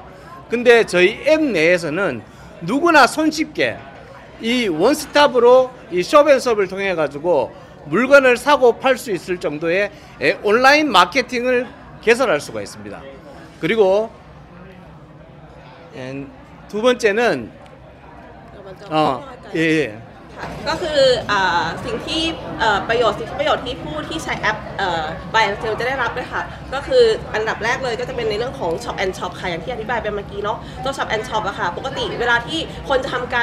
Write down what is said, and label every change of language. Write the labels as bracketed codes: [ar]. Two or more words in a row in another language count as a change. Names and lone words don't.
[ko] 근데 저희 앱 내에서는 누구나 손쉽게 이 원스톱으로 이 숍앤숍을 통해 가지고 물건을 사고 팔 수 있을 정도의 온라인 마케팅을 개설할 수가 있습니다. 그리고 두 번째는 [th] ก็คือสิ่งที่ประโยชน์ที่ผู้ที่ใช้แอป Buy and Sell จะได้รับด้วยค่ะก็คืออันดับแรกเลยก็จะเป็นในเรื่องของ Shop and Shop ค่ะอย่างที่อธิบายไปเมื่อกี้เนาะตัว Shop and Shop อะค่ะปกติเวลาที่คนจะทำ